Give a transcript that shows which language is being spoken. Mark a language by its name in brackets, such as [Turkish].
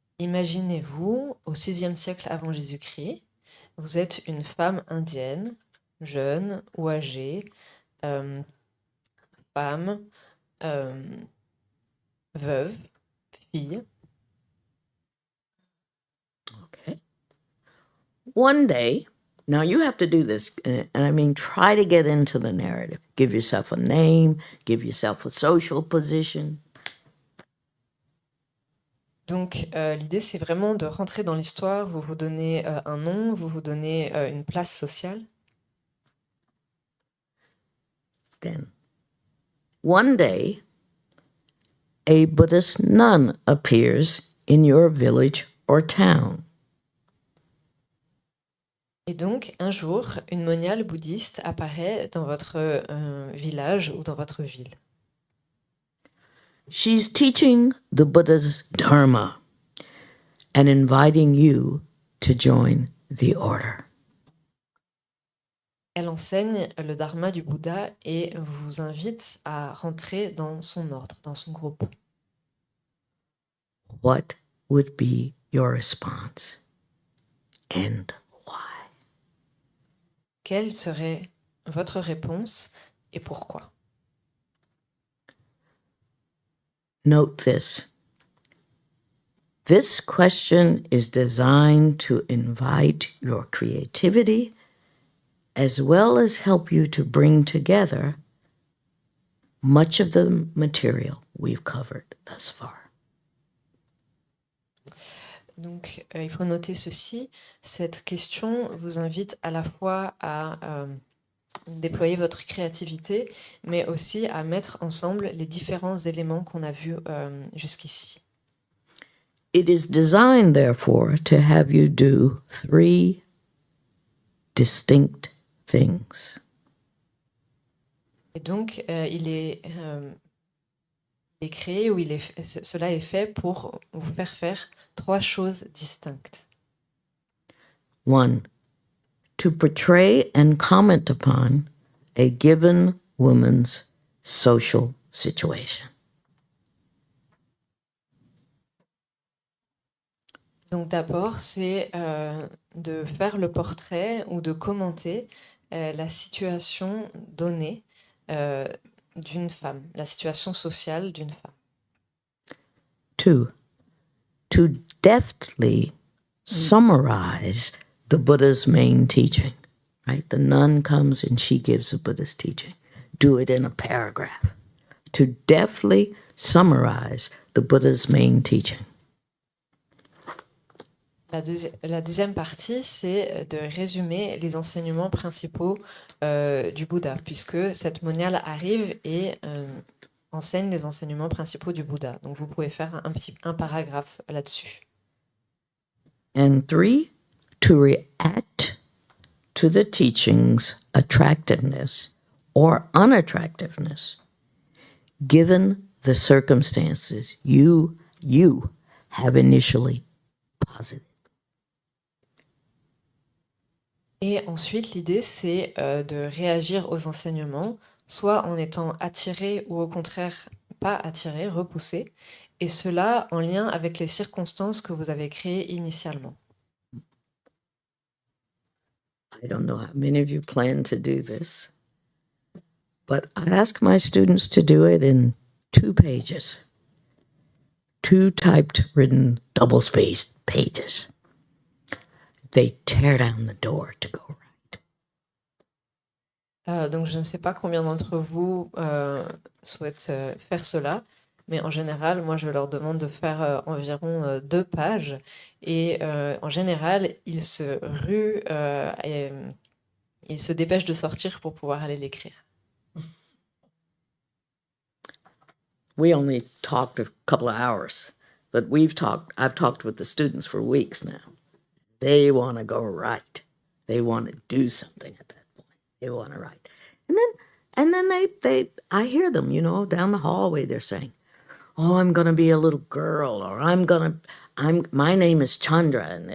[French] Imaginez-vous au 6e siècle avant Jésus-Christ, vous êtes une femme indienne, jeune ou âgée, femme, veuve, fille. [English] Okay. One day, now you have to do this, and I mean, try to get into the narrative. Give yourself a name, give yourself a social position. [French] Donc l'idée c'est vraiment de rentrer dans l'histoire, vous vous donnez un nom, vous vous donnez une place sociale. [English] Then, one day, a Buddhist nun appears in your village or town. [French] Et donc, un jour, une moniale bouddhiste apparaît dans votre village ou dans votre ville. [English] She's teaching the Buddha's Dharma and inviting you to join the order. [French] Elle enseigne le Dharma du Bouddha et vous invite à rentrer dans son ordre, dans son groupe. [English] What would be your response and why? [French] Quelle serait votre réponse et pourquoi? [English] Note this. This question is designed to invite your creativity as well as help you to bring together much of the material we've covered thus far. [French] Donc, il faut noter ceci. Cette question vous invite à la fois à déployer votre créativité, mais aussi à mettre ensemble les différents éléments qu'on a vus jusqu'ici. [English] It is designed, therefore, to have you do 3 distinct things. [French] Et donc, il est créé, ou cela est fait pour vous faire 3 choses distinctes. [English] 1, to portray and comment upon a given woman's social situation. [French] Donc d'abord, c'est de faire le portrait ou de commenter la situation donnée d'une femme, la situation sociale d'une femme. [English] 2, to deftly summarize the Buddha's main teaching, right? The nun comes and she gives a Buddhist teaching. Do it in a paragraph. To deftly summarize the Buddha's main teaching. [French] La deuxième partie, c'est de résumer les enseignements principaux du Bouddha, puisque cette moniale arrive et enseigne les enseignements principaux du Bouddha. Donc vous pouvez faire un paragraphe là-dessus. [English] And 3, to react to the teaching's attractiveness or unattractiveness, given the circumstances you have initially posited. [French] Et ensuite, l'idée, c'est de réagir aux enseignements, soit en étant attiré ou au contraire pas attiré, repoussé, et cela en lien avec les circonstances que vous avez créées initialement. [English] I don't know how many of you plan to do this, but I ask my students to do it in 2 pages. 2 typed, written, double-spaced pages. They tear down the door to go right. [French] Donc je ne sais pas combien d'entre vous souhaitent faire cela, mais en général, moi je leur demande de faire environ 2 pages, et en général, ils se ruent et ils se dépêchent de sortir pour pouvoir aller l'écrire. [English] We only talked a couple of hours, but I've talked with the students for weeks now. They want to go right. They want to do something at that point. They want to write. And then I hear them, down the hallway, they're saying, oh, I'm going to be a little girl, or my name is Chandra.